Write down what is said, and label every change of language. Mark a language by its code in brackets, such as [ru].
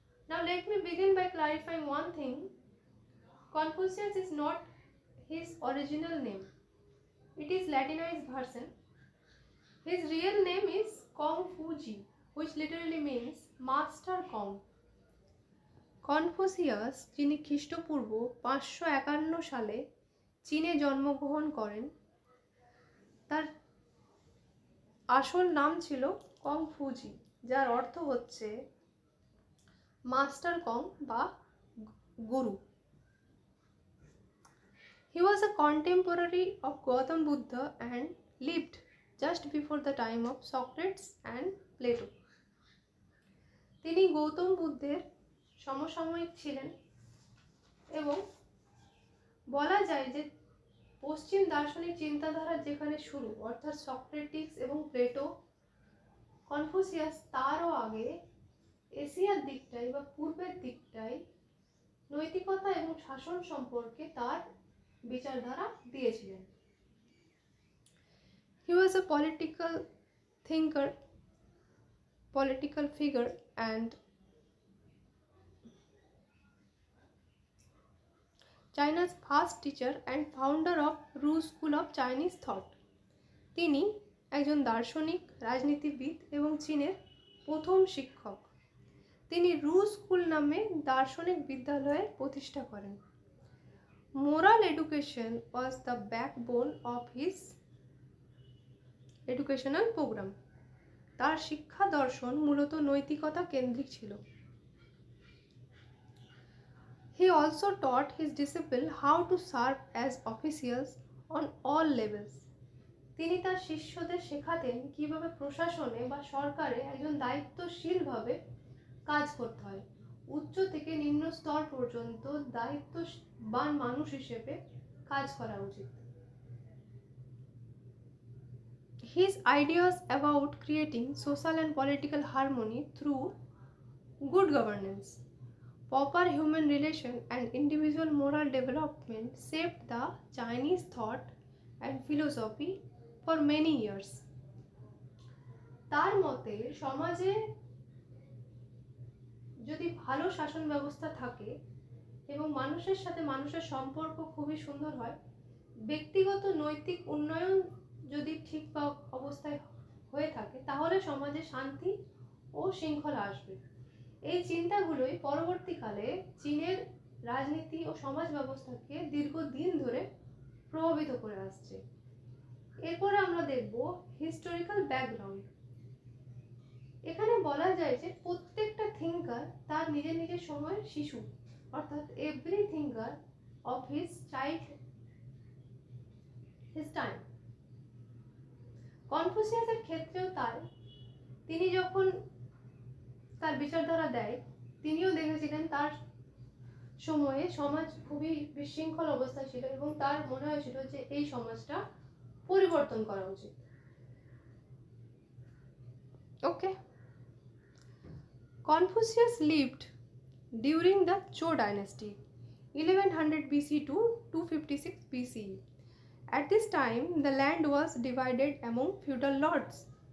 [en] Now let me begin by clarifying one thing. Confucius is not his original name. It is Latinized version. His real name is Kong Fuji, which literally means Master Kong. [bn] Confucius, যিনি খ্রিস্টপূর্ব 551 সালে চীনে জন্মগ্রহণ করেন, তার আসল নাম ছিল কং ফুজি, যার অর্থ হচ্ছে মাস্টার কং বা গুরু। [en] He was a contemporary of Gautam Buddha and lived just before the time of Socrates and Plato. [bn] তিনি গৌতম বুদ্ধের সমসাময়িক ছিলেন এবং বলা যায় যে পশ্চিম দার্শনিক চিন্তাধারার যেখানে শুরু, অর্থাৎ সক্রেটিস এবং প্লেটো, কনফুসিয়াস তারও আগে এশিয়ার দিকটাই বা পূর্বের দিকটাই নৈতিকতা এবং শাসন সম্পর্কে তার বিচারধারা দিয়েছিলেন। [en] He was a political thinker, political figure and China's first teacher and founder of Ru School of Chinese Thought. [bn] তিনি একজন দার্শনিক, রাজনীতিবিদ এবং চীনের প্রথম শিক্ষক। তিনি রু স্কুল নামে দার্শনিক বিদ্যালয়ের প্রতিষ্ঠা করেন। [en] Moral education was the backbone of his educational program. [bn] তার শিক্ষা দর্শন মূলত নৈতিকতা কেন্দ্রিক ছিল। [en] He also taught his disciples how to serve as officials on all levels. [bn] তিনি তার শিষ্যদের শেখাতেন কিভাবে প্রশাসনে বা সরকারে একজন দায়িত্বশীলভাবে কাজ করতে হয়, উচ্চ থেকে নিম্ন স্তর পর্যন্ত দায়িত্ববান মানুষ হিসেবে কাজ করা উচিত। [en] His ideas about creating social and political harmony through good governance, proper human relation and individual moral development shaped the Chinese thought and philosophy for many years. [bn] তার মতে সমাজে যদি ভালো শাসন ব্যবস্থা থাকে এবং মানুষের সাথে মানুষের সম্পর্ক খুবই সুন্দর হয়, ব্যক্তিগত নৈতিক উন্নয়ন যদি ঠিক অবস্থায় হয়ে থাকে, তাহলে সমাজে শান্তি ও শৃঙ্খলা আসবে। এই চিন্তাগুলোই পরবর্তীকালে চীনের রাজনীতি ও সমাজ ব্যবস্থাকে দীর্ঘদিন ধরে প্রভাবিত করে আসছে। এরপরে আমরা দেখব হিস্টোরিক্যাল ব্যাকগ্রাউন্ড। এখানে বলা যায় যে প্রত্যেকটা থিঙ্কার তার নিজের নিজের সময়ের শিশু, অর্থাৎ [en] Every thinker of his child his time. [bn] কনফুসিয়াসের ক্ষেত্রেও তাই। তিনি যখন তার বিচারধারা দেয়, তিনিও দেখেছিলেন তার সময়ে সমাজ খুবই বিশৃঙ্খল অবস্থায় ছিল এবং তার মনে হয়েছিল যে এই সমাজটা পরিবর্তন করা উচিত। [en] Okay, Confucius lived during the Zhou dynasty, 1100 BC to 256 BCE. At this time, the land was divided among feudal lords.